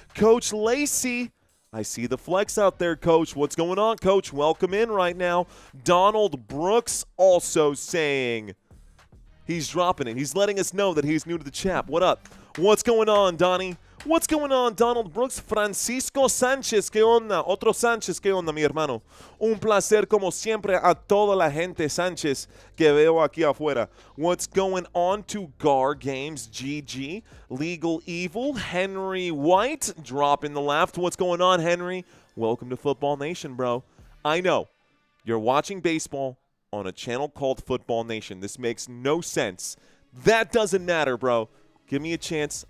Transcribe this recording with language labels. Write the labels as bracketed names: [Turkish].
[English] Coach Lacey. I see the flex out there, Coach. What's going on, Coach? Welcome in right now. Donald Brooks also saying he's dropping it. He's letting us know that he's new to the chat. What up? What's going on, Donnie? What's going on, Donald Brooks? [Spanish] Francisco Sánchez, ¿qué onda? Otro Sánchez, ¿qué onda, mi hermano? Un placer, como siempre, a toda la gente Sánchez que veo aquí afuera. [English] What's going on to Gar Games, GG? Legal Evil, Henry White, drop in the left. What's going on, Henry? Welcome to Football Nation, bro. I know, you're watching baseball on a channel called Football Nation. This makes no sense. That doesn't matter, bro. Give me a chance.